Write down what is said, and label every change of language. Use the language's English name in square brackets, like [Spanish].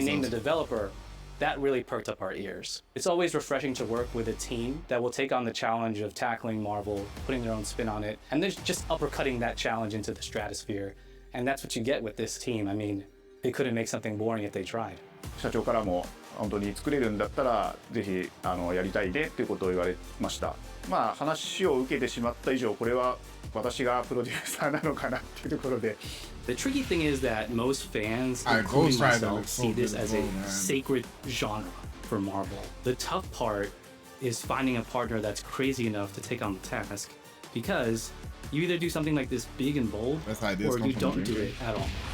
[English] themselves. named the developer, that really perked up our ears. It's always refreshing to work with a team that will take on the challenge of tackling Marvel, putting their own spin on it, and then just uppercutting that challenge into the stratosphere. And that's what you get with this team. I mean, they couldn't make something boring if they tried. [Japanese] 社長からも本当に作れるんだったらぜひやりたいねっていうことを言われました。話を受けてしまった以上これは私がプロデューサーなのかなっていうところで。 [English] The tricky thing is that most fans, including myself, see this as a sacred genre for Marvel. The tough part is finding a partner that's crazy enough to take on the task, because you either do something like this big and bold, or you don't do it at all.